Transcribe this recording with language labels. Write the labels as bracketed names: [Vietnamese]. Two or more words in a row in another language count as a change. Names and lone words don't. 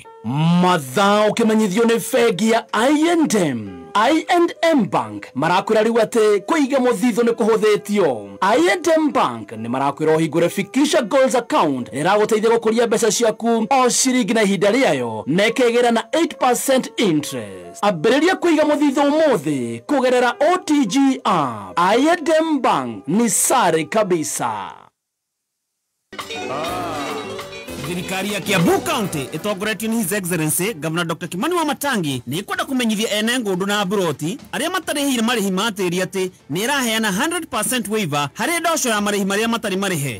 [Kikuyu] Mathao kimenyithio nĩ bengi ya I&M Bank marakwĩra rĩu atĩ kũiga mũthithũ nĩ kũhũthĩtio. I&M Bank nĩ marakwĩra ũhingũre Fikisha Goals account ĩragũteithia gũkũria mbeca ciaku o ciringi na ihinda rĩayo na ĩkĩgĩra na 8% interest. Ambĩrĩria kũiga mũthithũ ũmũthĩ kũgerera OTG app. I&M Bank ni sare kabisa. Thirikari ya Kiambu County itongoretio ni [English] His Excellency Governor Dr. [Kikuyu] Kimani Wamatangi ni ikwenda kumenyithia ene ng'undu na mburoti aria matarihire marihi matĩri atĩ ni iraheana 100% waiver harĩ ndosho ya marihi maria matari marihe.